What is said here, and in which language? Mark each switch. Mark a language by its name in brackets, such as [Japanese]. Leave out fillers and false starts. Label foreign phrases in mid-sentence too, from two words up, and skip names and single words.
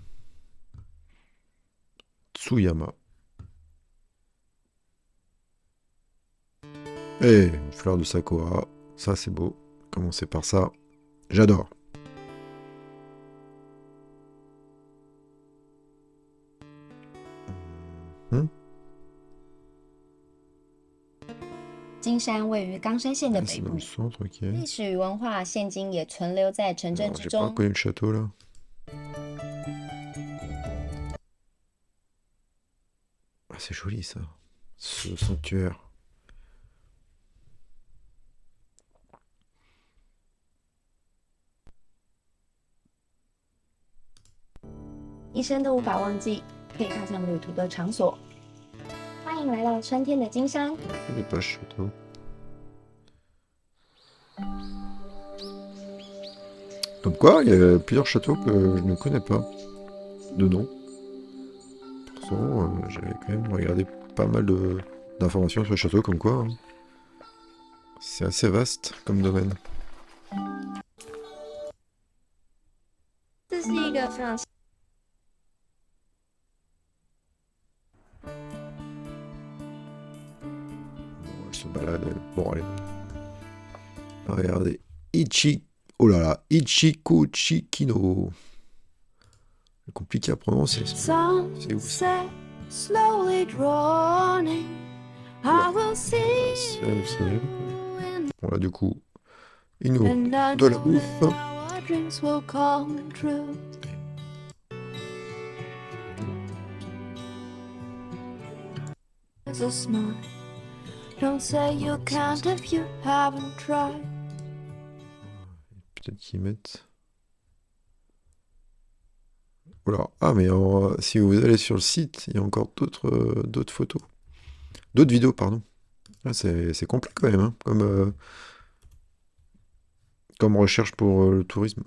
[French] Tsuyama. Et une fleur de sakura, ça c'est beau. Commencer par ça, j'adore. Hmm? [Chinese] 金山位于冈山县的 [French] Ah, [Chinese] 北 [French] c'est dans [Chinese] 部 [French] le，centre, ok. [Chinese] 历史与文化现今也存留在城镇 [French] Alors, [Chinese] 之 [French] j'ai pas [Chinese] 中。 [French] reconnu le château là. Ah, c'est joli ça, ce sanctuaire. [Chinese] 一生都无法忘记可以踏上旅途的场所。欢迎来到春天的金山。 [French] Je connais pas ce château. Comme quoi, il y a plusieurs châteaux que je ne connais pas de nom. Pourtant, j'avais quand même regardé pas mal d'informations sur le château, comme quoi. Hein. C'est assez vaste comme domaine. [Chinese] 这是一个非常 [French] Bon, elle se balade. Bon, allez. Regardez. Oh là là, Ichiko Chikino. C'est compliqué à prononcer. C'est où ça? [English] Slowly drawing, I will see [French] Bon là du coup, il nous de la bouffe. [English] our dreams will come true. There's a smile. Don't say you can't if you haven't tried. [French] Peut-être qu'ils mettent... Voilà. Ah mais si vous allez sur le site, il y a encore d'autres photos. D'autres vidéos, pardon. Ah, c'est complet quand même, hein, comme recherche pour le tourisme.